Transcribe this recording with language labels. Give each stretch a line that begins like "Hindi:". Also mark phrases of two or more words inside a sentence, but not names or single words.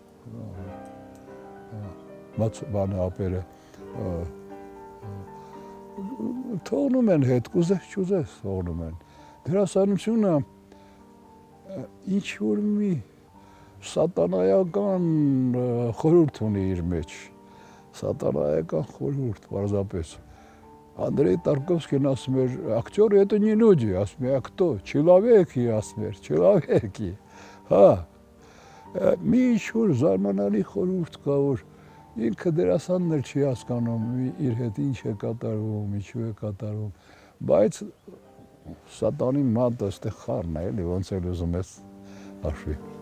Armenian: բանը ապերը, թողնում են հետ, կուզես չուզես թողնում են։ Դերասանությունը ինչ-որ մի սատանայական խորհուրդ ունի իր մեջ, սատանայական խորհուրդ, պարզապես։ Андрей Тарковский ասում էր,
Russian: актёры это не люди,
Armenian: ասում է,
Russian: а кто? Человеки,
Armenian: ասում էր, человеки, հա, մի ինչ-որ զարմանալի խորհուրդ կա, որ ինքը դերասանն էլ չի հասկանում իր հետ ինչ է կատարվում, ինչու է կատարվում, բայց սատանի մատը ստեղ խառն է, էլի, ոնց էլ ուզում ես հաշվի։